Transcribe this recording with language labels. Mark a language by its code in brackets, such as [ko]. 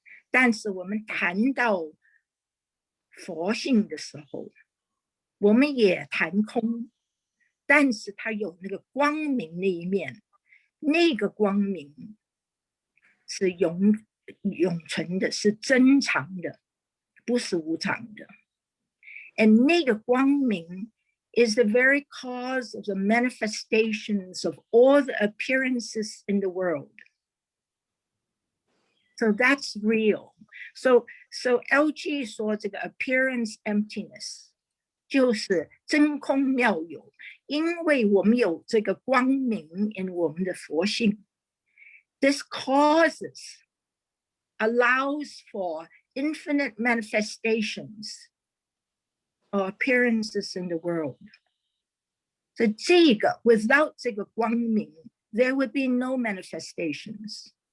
[zh] 但是我们谈到佛性的时候，我们也谈空，但是它有那个光明那一面，那个光明是永存的，是真常的，不是无常的。 [en] And [zh] 那个光明 [en] is the very cause of the manifestations of all the appearances in the world. So that's real. [zh] So LG 说这个 [en] appearance emptiness [zh] 就是真空妙有，因为我们有这个光明 in 我们的佛性。 [en] This allows for infinite manifestations or appearances in the world. So 这个 without [zh] 这个光明 [en] there would be no manifestations.